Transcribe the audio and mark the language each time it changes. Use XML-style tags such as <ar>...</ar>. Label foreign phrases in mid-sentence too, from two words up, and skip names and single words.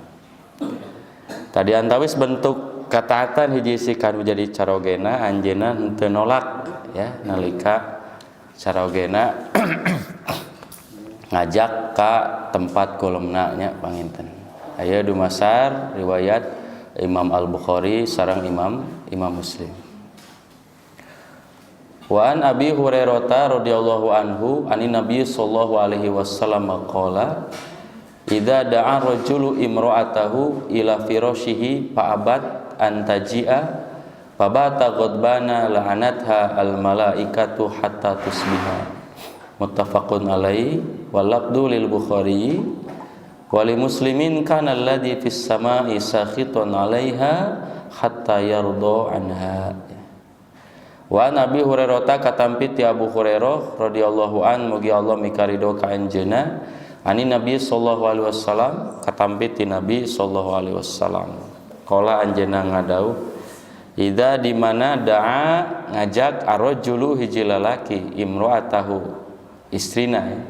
<su>Tadi antawis bentuk kataatan hiji sikan menjadi carogena anjeunna henteu nolak ya nalika carogena ngajak ka tempat kulemna nya panginten. Aya dumasar riwayat Imam Al-Bukhari sareng Imam Muslim.</su> <ar>وعن أبي هريرة رضي الله عنه عن النبي صلى الله عليه وسلم قال إذا دعا الرجل امرأته إلى فراشه فأبت أن تجيء فبات غضبان لعنتها الملائكة حتى تصبح متفق عليه واللفظ للبخاري ولمسلم كان الذي في السماء ساخط عليها حتى يرضى عنها.</ar> <su>Wa Nabi Hurairah katampi ti Abu Hurairah</su> <ar>رضي الله عن</ar> <su>mugi Allah mikarido ka anjeunna</su> <ar>عن النبي صلى الله عليه وسلم</ar> <su>katampi ti Nabi</su> <ar>صلى الله عليه وسلم قال</ar> <su>anjeunna ngadauh idza di mana da'a ngajak arrajulu hiji lalaki imra'atahu istrina ya.</su>